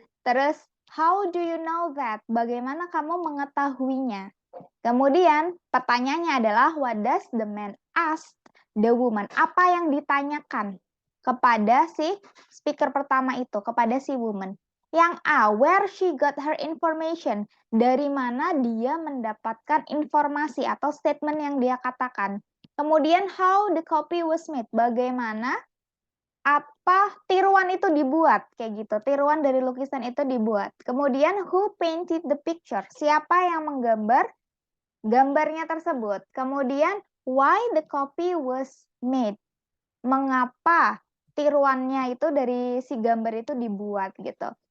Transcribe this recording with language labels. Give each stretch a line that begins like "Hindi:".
English: Terus, how do you know that?
Indonesian: Bagaimana kamu mengetahuinya? Kemudian, pertanyaannya adalah,
English: what does the man ask the woman?
Indonesian: Apa yang ditanyakan kepada si speaker pertama itu, kepada si woman? Yang A,
English: where she got her information.
Indonesian: Dari mana dia mendapatkan informasi atau statement yang dia katakan.
English: Kemudian, how the copy was made.
Indonesian: Bagaimana tiruan itu dibuat, kayak gitu. Tiruan dari lukisan itu dibuat.
English: Kemudian, who painted the picture?
Indonesian: Siapa yang menggambar gambarnya tersebut.
English: Kemudian, why the copy was made.
Indonesian: Mengapa tiruannya itu dari si gambar itu dibuat gitu.